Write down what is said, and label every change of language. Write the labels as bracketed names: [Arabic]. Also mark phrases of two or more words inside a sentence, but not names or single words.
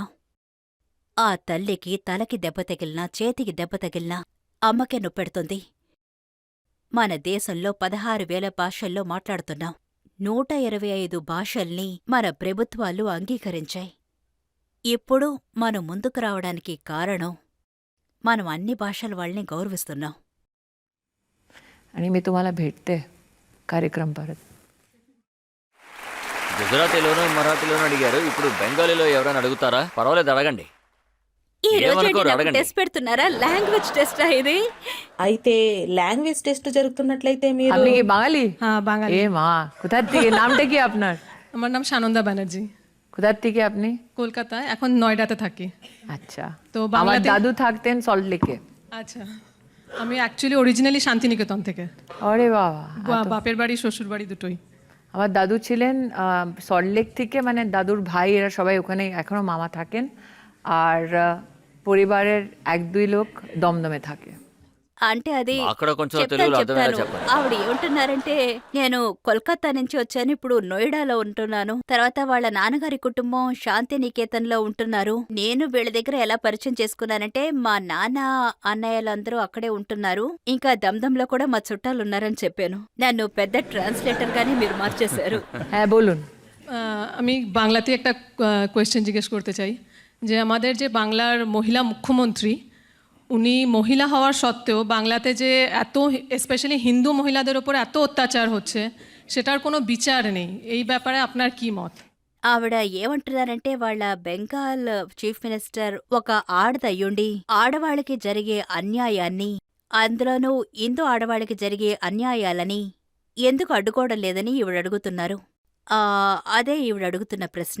[Telugu] ఆ తల్లికి తలకి దెబ్బ తగిలినా, చేతికి దెబ్బ తగిలినా అమ్మకే నొప్పెడుతుంది. మన దేశంలో 16,000 భాషల్లో మాట్లాడుతున్నాం. 125 భాషల్ని మన ప్రభుత్వాలు అంగీకరించాయి. ఇప్పుడు మనం ముందుకు రావడానికి కారణం, మనం అన్ని భాషల వాళ్ళని గౌరవిస్తున్నాం. [Marathi] आणि मी तुम्हाला भेटते कार्यक्रम परत. [Telugu] గుజరాతీలోనూ మరాఠీలోనూ అడిగారు, ఇప్పుడు బెంగాలీలో ఎవరైనా అడుగుతారా? పర్వాలేదు, అడగండి. ఈ రోజు ఏమనుకోరు, అడగండి. టెస్ట్ పెడుతున్నారా? [English] language test [Telugu] ఇది. అయితే [English] language test [Telugu] జరుగుతున్నట్లయితే మీరు [Bangla] আপনি কি বাঙালি? হ্যাঁ বাঙালি। এ মা, কোথা থেকে? নামটা কি আপনার? আমার নাম সানন্দা ব্যানার্জি, কোথা থেকে আপনি? কলকাতায়, এখন নয়ডাতে থাকি। আচ্ছা, তো আমার বাংলাতে- দাদু থাকতেন সল্ট লেকে। আচ্ছা, আমি [English] actually originally [Bangla] শান্তিনিকেতন থেকে। আরে বাবা, বাপের বাড়ি শ্বশুর বাড়ি দুটোই। আমার দাদু ছিলেন সল্ট লেক থেকে, মানে দাদুর ভাই এরা সবাই ওখানে এখনো মামা থাকেন। আর পরিবারের 1-2 লোক দমদমে থাকে। [Telugu] అంటే అది అక్కడ కొంచెం చెప్తాను తెలుగులో అర్థమయ్యేలా చెప్తాను. చెప్పండి. ఆవిడ ఏమంటున్నారంటే, నేను కోల్కతా నుంచి వచ్చాను. ఇప్పుడు నోయిడాలో ఉంటున్నాను. తర్వాత వాళ్ళ నాన్నగారి కుటుంబం శాంతినికేతన్‌లో ఉంటున్నారు. నేను వీళ్ళ దగ్గర ఎలా పరిచయం చేసుకున్నానంటే, మా నాన్న అన్నయ్యలందరూ అక్కడే ఉంటున్నారు. ఇంకా దమ్‌దమ్‌లో కూడా మా చుట్టాలున్నారని చెప్పాను. నన్ను పెద్ద ట్రాన్స్‌లేటర్‌గానే మీరు మార్చేశారు. [Bangla] হ্যাঁ বলুন। আমি বাংলাতে একটা কোয়েশ্চেন জিজ্ঞেস করতে চাই যে আমাদের যে বাংলার মহিলা মুখ্যমন্ত্রী উনি মহিলা হওয়ার সত্ত্বেও বাংলাতে যে এত স্পেশালি হিন্দু মহিলাদের ওপর এত অত্যাচার হচ্ছে সেটার কোনো বিচার নেই, এই ব্যাপারে আপনার কি মত? [Telugu] ఆవిడ ఏమంటున్నారంటే, వాళ్ళ బెంగాల్ [English] chief minister [Telugu] ఒక ఆడదయ్యుండి ఆడవాళ్ళకి జరిగే అన్యాయాన్ని, అందులోనూ హిందూ ఆడవాళ్ళకి జరిగే అన్యాయాలని ఎందుకు అడ్డుకోవడం లేదని ఈవిడడుగుతున్నారు. అదే ఈవిడడుగుతున్న ప్రశ్న.